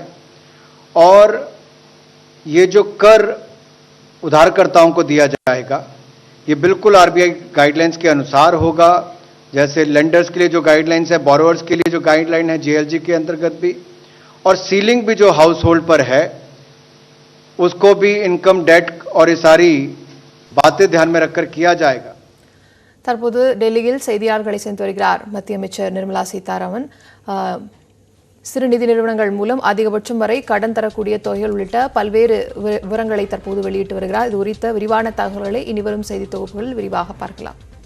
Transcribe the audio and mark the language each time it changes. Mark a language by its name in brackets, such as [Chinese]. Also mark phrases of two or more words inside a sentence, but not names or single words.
[Hindi] और ये जो कर उधारकर्ताओं को दिया जाएगा ये बिल्कुल आरबीआई गाइडलाइंस के अनुसार होगा। जैसे लेंडर्स के लिए जो गाइडलाइंस है, बोरोवर्स के लिए जो गाइडलाइन है जेएलजी के अंतर्गत भी, और सीलिंग भी जो हाउस होल्ड पर है उसको भी [English] income debt [Hindi] और ये सारी बातें ध्यान में रखकर किया जाएगा। [Tamil] தற்போது டெல்லியில் செய்தியாளர்களை சந்தித்து வருகிறார் மத்திய அமைச்சர் நிர்மலா சீதாராமன். சிறு நிதி நிறுவனங்கள் மூலம் அதிகபட்சம் வரை கடன் தரக்கூடிய தொகைகள் உள்ளிட்ட பல்வேறு விவரங்களை தற்போது வெளியிட்டு வருகிறார். இது குறித்த விரிவான தகவல்களை இனிவரும் செய்தி தொகுப்புகளில் விரிவாக பார்க்கலாம்.